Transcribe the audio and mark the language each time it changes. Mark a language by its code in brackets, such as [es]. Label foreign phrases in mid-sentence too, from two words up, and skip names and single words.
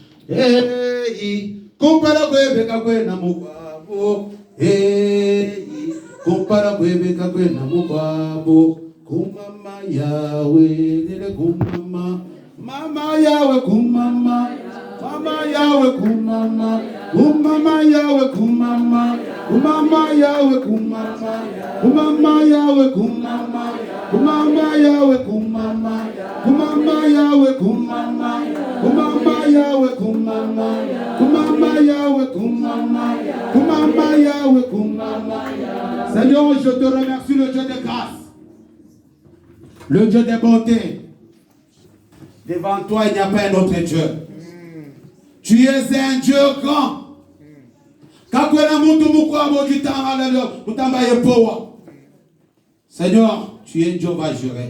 [ln] kumpala kwebeka kwena mukwabo kumpala kwebeka kwena mukwabo kumama yawe lele kumama mama yawe kumama mama yawe kumama kumama yawe kumama kumama yawe kumama kumama yawe kumama Kumama Yahweh, kumama. Kumama Yahweh, kumama. Kumama Yahweh, kumama. Kumama Yahweh, kumama. Kumama Yahweh, kumama. [fr] Seigneur, je te remercie, le Dieu de grâce, le Dieu de bonté. Devant toi, il n'y a pas un autre Dieu. Tu es un Dieu grand. Seigneur, tu es Dieu va jurer.